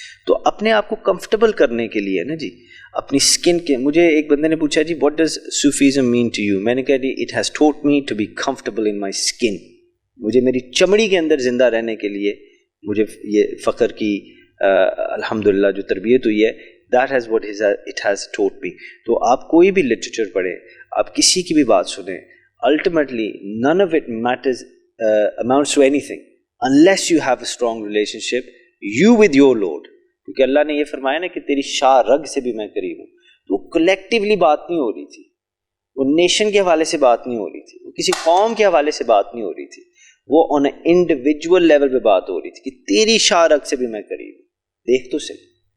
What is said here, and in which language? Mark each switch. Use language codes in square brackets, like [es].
[ur] تو اپنے آپ کو کمفرٹیبل کرنے کے لیے نا جی, اپنی اسکن کے, مجھے ایک بندے نے پوچھا جی [en] what does Sufism mean to you, [ur] میں نے کہا جی [en] it has taught me to be comfortable in my skin, [ur] مجھے میری چمڑی کے اندر زندہ رہنے کے لیے مجھے یہ فخر کی الحمدللہ جو تربیت ہوئی ہے, [en] That has what it has taught me. [ur] تو آپ کوئی بھی لٹریچر پڑھیں, آپ کسی کی بھی بات سنیں, [en] Ultimately none of it matters amounts to anything unless you have a strong relationship you with your Lord. [ur] کیونکہ اللہ نے یہ فرمایا نا کہ تیری شاہ رگ سے بھی میں قریب ہوں. تو وہ کلیکٹیولی بات نہیں ہو رہی تھی, وہ نیشن کے حوالے سے بات نہیں ہو رہی تھی, وہ کسی قوم کے حوالے سے بات نہیں ہو رہی تھی, وہ [en] on a individual level [ur] پہ بات ہو رہی تھی کہ تیری شاہ رگ سے بھی میں قریب ہوں, دیکھ تو صحیح.